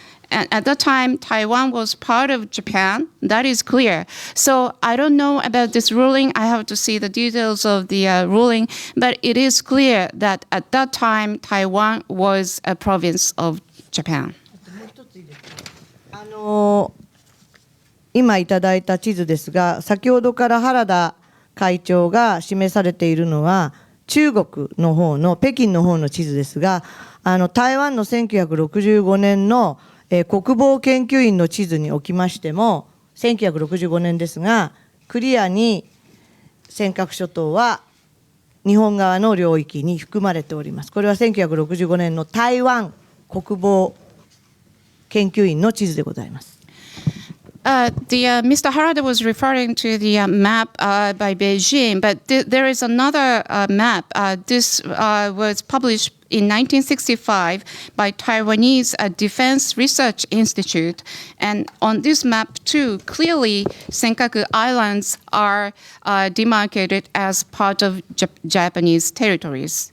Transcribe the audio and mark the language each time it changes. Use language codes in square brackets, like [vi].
[en] And at that time, Taiwan was part of Japan. That is clear. So I don't know about this ruling. I have to see the details of the ruling. But it is clear that at that time, Taiwan was a province of Japan. [ja] 今いただいた地図ですが、先ほどから原田会長が示されているのは中国の方の北京の方の地図ですが、台湾の1965年の国防研究院の地図におきましても1965年ですがクリアに尖閣諸島は日本側の領域に含まれております。これは1965年の台湾国防研究院の地図でございます。 [en] Mr. Harada was referring to the map by Beijing, but there is another map. This was published in 1965 by Taiwanese Defense Research Institute. And on this map, too, clearly Senkaku Islands are demarcated as part of Japanese territories.